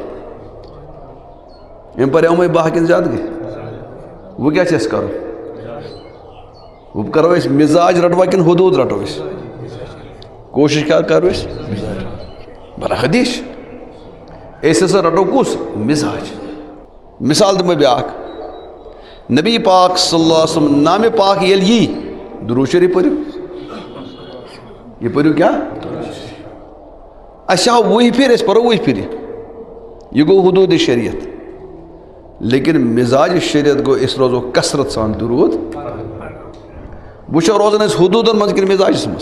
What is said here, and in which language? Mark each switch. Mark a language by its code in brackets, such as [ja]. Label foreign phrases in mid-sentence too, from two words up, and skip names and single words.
[ks] أمۍ پرِ یِمے 12 کِنہٕ زیادٕ گٔے؟ وۄنۍ کیٛاہ چھِ اَسہِ کرُن؟ وۄنۍ کرو أسۍ مزاج رٹوا کِنہٕ حدوٗد رٹو أسۍ؟ کوٗشش کیٛاہ کرو أسۍ؟ بَرا حدیث چھِ أسۍ ہسا رٹو کُس؟ مزاج. مثال دِمہٕ بہٕ بیٛاکھ. نبی پاک [ar] صلی اللہ علیہ وسلم [ks] نامہِ پاک ییٚلہِ یی درود شریٖف پٔرِو. یہِ پٔرِو کیٛاہ؟ اَسہِ آو 20 پھِرِ, أسۍ پرو 20 پھِرِ. یہِ گوٚو حدوٗدِ شریعت. لیکن مزاج شریعت گوٚو أسۍ روزو کثرت سان درود. وٕچھو روزان أسۍ حدوٗدن منٛز کِنہٕ مزاجس منٛز؟